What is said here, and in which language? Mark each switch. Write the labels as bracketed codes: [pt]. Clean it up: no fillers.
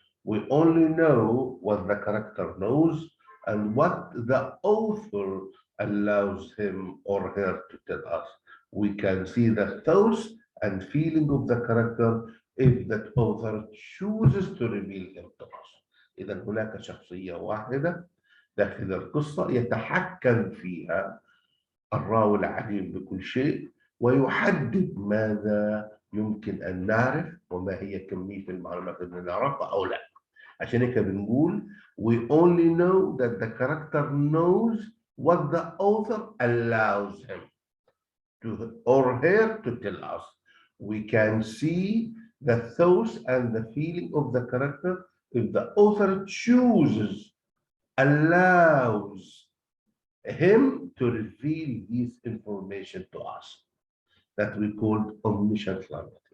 [en] We only know what the character knows and what the author allows him or her to tell us. We can see the thoughts and feeling of the character if that author chooses to reveal them to us. [ar] إذا هناك شخصية واحدة داخل القصة يتحكم فيها الراوي العليم بكل شيء ويحدد ماذا يمكن أن نعرف وما هي كمية المعلومات اللي نعرفها أو لا. عشان هيك بنقول [en] we only know that the character knows what the author allows him to or her to tell us. We can see the thoughts and the feeling of the character if the author chooses, allows him to reveal this information to us that we call omniscient narrative.